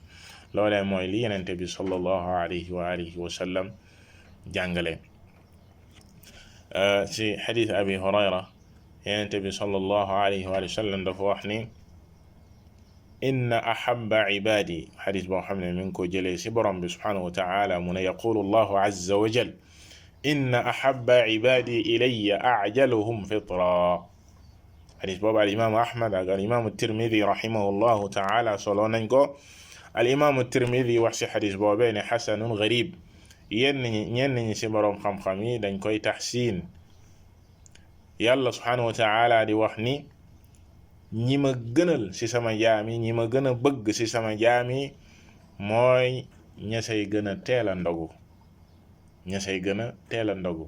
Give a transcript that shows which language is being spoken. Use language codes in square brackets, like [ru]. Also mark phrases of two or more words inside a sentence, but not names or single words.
[wo] loolee mooy li Yonent bi [ar] صلى الله عليه وآله وسلم [wo] jàngale. ci xadiis Abi Hurayra, Yonent bi [ar] صلى الله عليه وسلم [wo] dafa wax ni: [ar] إن أحب عبادي, [wo] xadis boo xam ne mi ngi ko jëlee si borom bi [ar] سبحانه وتعالى, [wo] mu ne [ar] يقول الله عز وجل إن أحب عبادي إلي أعجلهم فطرا. [wo] xadis boobu al imaamu Ahmad ak al imaamu Tirmidi [ar] رحمه الله تعالى [wo] solo nañ ko. al imaamu Tirmidi wax si xadis boobee ne [ar] حسن غريب. [wo] ñenn ñi si borom xam-xam yi dañ koy taxsiin. yàlla [ar] سبحانه وتعالى [wo] di wax ni: ñi ma gënal ci sama jaam yi, ñi ma gën a bëgg ci sama jaam yi, mooy ña say gën a teel a ndogu, ña say gën a teel a ndogu.